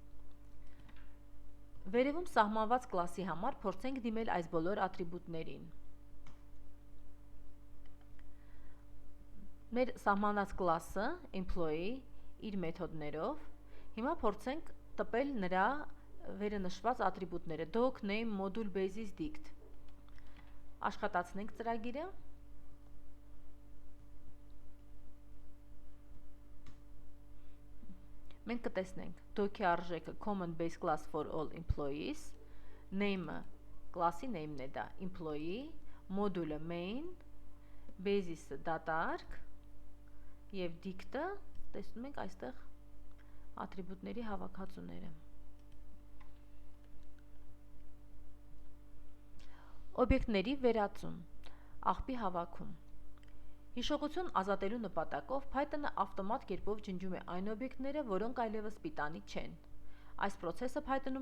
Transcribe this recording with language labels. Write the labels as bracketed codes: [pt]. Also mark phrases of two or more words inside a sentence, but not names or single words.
[hy] Վերևում սահմանված կլասի համար փորձենք դիմել այս բոլոր ատրիբուտներին։ Մեր սահմանած կլասը employee իր մեթոդներով, հիմա փորձենք տպել նրա վերը նշված ատրիբուտները doc, name, module, basis, dict։ Աշխատացնենք ծրագիրը։ Մենք կտեսնենք doc-ի արժեքը [en] common base class for all employees, [hy] name-ը կլասի name-ն է դա employee, module-ը main, basis-ը data-arg և dict-ը տեսնում ենք այստեղ ատրիբուտների հավաքածուները։ Օբյեկտների վերածում, աղբի հավաքում։ Հիշողություն ազատելու նպատակով Python-ը ավտոմատ կերպով ջնջում է այն օբյեկտները, որոնք այլևս պիտանի չեն։ Այս process-ը Python-ում